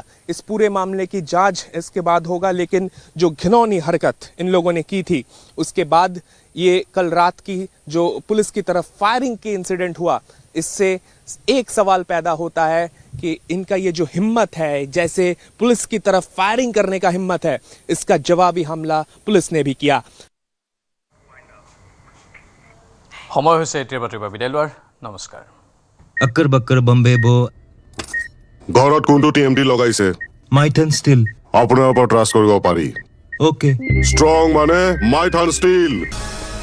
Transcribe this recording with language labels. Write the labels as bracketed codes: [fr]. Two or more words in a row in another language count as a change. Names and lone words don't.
[hi] इस पूरे मामले की जांच इसके बाद होगा। लेकिन जो घिनौनी हरकत इन लोगों ने की थी उसके बाद ये कल रात की जो पुलिस की तरफ फायरिंग के इंसिडेंट हुआ, इससे एक सवाल पैदा होता है कि इनका ये जो हिम्मत है, जैसे पुलिस की तरफ फायरिंग करने का हिम्मत है, इसका जवाबी हमला पुलिस ने भी किया। [as] সময় হৈছে এতিয়াৰ বাতৰিৰ বিদায় লোৱাৰ। নমস্কাৰ। [hi] अक्कर बक्कर बम्बे बो [as] ঘৰত কোনটো টিএমটি লগাইছে? [hi] माइथन स्टील [as] আপোনাৰ ওপৰত ট্ৰাষ্ট কৰিব পাৰি। [hi] ओके [as] ষ্ট্ৰং মানে মাইথান ষ্টীল।